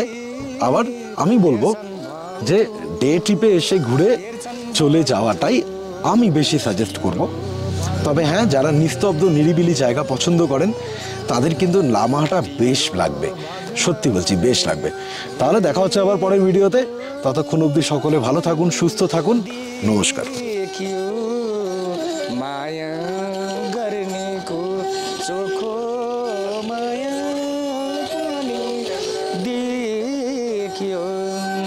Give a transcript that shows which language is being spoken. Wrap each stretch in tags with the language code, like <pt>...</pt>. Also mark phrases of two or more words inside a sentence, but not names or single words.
<bn>আবার আমি বলবো যে</bn> <en>day trip</en> <bn>এসে ঘুরে চলে যাওয়াটাই আমি বেশি সাজেস্ট করব। তবে হ্যাঁ, যারা নিস্তব্ধ নিরিবিলি জায়গা পছন্দ করেন তাদের কিন্তু লামাহাটা বেশ লাগবে, সত্যি বলছি বেশ লাগবে। তাহলে দেখা হচ্ছে আবার পরের ভিডিওতে, ততক্ষণ অবধি সকলে ভালো থাকুন, সুস্থ থাকুন, নমস্কার।</bn> <ne>देखियो माया गर्ने को चोखो माया पनि देखियो।</ne>